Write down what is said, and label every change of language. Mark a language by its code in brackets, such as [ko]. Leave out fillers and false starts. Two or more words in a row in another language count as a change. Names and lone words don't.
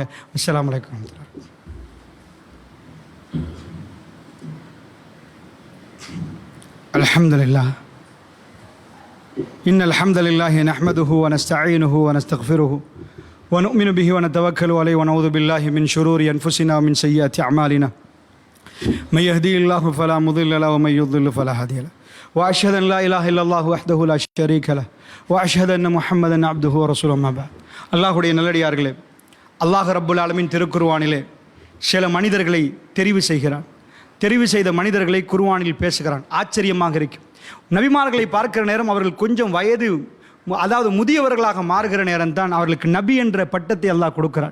[ar] السلام عليكم. الحمد لله. إن الحمد لله نحمده ونستعينه ونستغفره ونؤمن به ونتوكل عليه ونعوذ بالله من شرور أنفسنا ومن سيئات أعمالنا. من يهدي الله فلا مضل له ومن يضلل فلا هادي له واشهد ان لا اله الا الله وحده لا شريك له واشهد ان محمدا عبده ورسوله ما بعد. [ta] அல்லாஹ்வுடைய நல்லடியார்களே, அல்லாஹ் ரப்புல் ஆலமீன் திருக்குர்ஆனிலே சில மனிதர்களை தெரிவு செய்கிறான். தெரிவு செய்த மனிதர்களை குர்ஆனில் பேசுகிறான். ஆச்சரியமாக இருக்கும். நபிமார்களை பார்க்கிற நேரம் அவர்கள் கொஞ்சம் வயது, அதாவது முதியவர்களாக மாறுகிற நேரம் தான் அவர்களுக்கு நபி என்ற பட்டத்தை அல்லாஹ் கொடுக்கிறான்.